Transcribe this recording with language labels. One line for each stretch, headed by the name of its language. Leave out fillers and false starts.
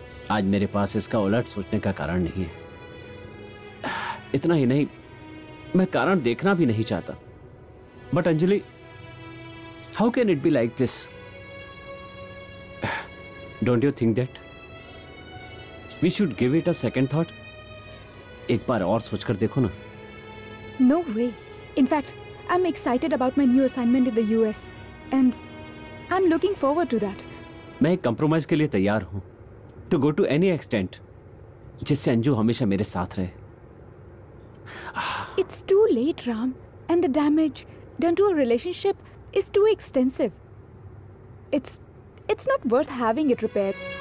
Hindi: आज मेरे पास इसका उलट सोचने का कारण नहीं है। इतना ही नहीं, मैं कारण देखना भी नहीं चाहता।
English: But Anjali, how can it be like this? Don't you think that we should give it a second thought?
Hindi: एक बार और सोचकर देखो ना।
English: No way. In fact, I'm excited about my new assignment in the US and I'm looking forward to that.
Hindi: मैं एक compromise के लिए तैयार हूं,
English: to go to any extent,
Hindi: जिससे अंजू हमेशा मेरे साथ रहे।
English: It's too late, Ram, and the damage done to a relationship is too extensive. It's not worth having it repaired.